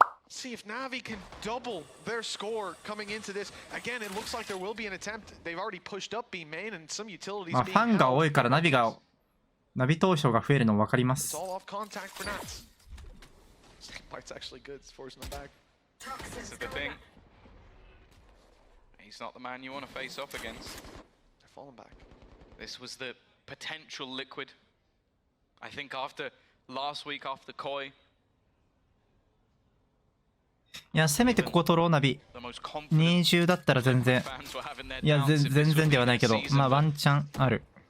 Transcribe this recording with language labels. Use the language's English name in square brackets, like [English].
[English] See if NAVI can double their score coming into this. Again, it looks like there will be an attempt. They've already pushed up B main and some utilities [Japanese] まあファンが多いからナビ投票が増えるの分かります。 [English] It's all off contact for nAts. Part's actually good. It's forcing them back. This is the thing. He's not the man you want to face off against. They're falling back. This was the potential Liquid. I think after last week, after Koi. [Japanese] いやせめてここ取ろうナビ。20だったら全然。いや全然ではないけど、まあワンチャンある。